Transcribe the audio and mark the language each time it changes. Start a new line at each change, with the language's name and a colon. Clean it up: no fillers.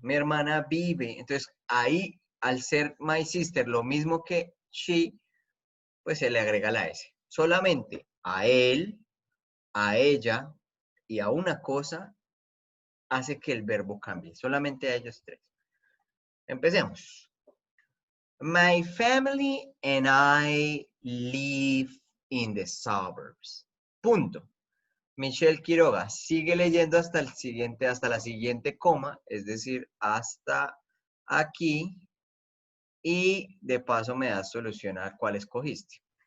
Spanish: Mi hermana vive. Entonces, ahí, al ser
English: my sister,
Spanish: lo mismo que she, pues se le agrega la S. Solamente a él, a ella y a una cosa hace que el verbo cambie. Solamente a ellos tres. Empecemos.
English: My family and I live in the suburbs.
Spanish: Punto. Michelle Quiroga sigue leyendo hasta el siguiente, hasta la siguiente coma, es decir, hasta aquí, y de paso me das solución a cuál escogiste.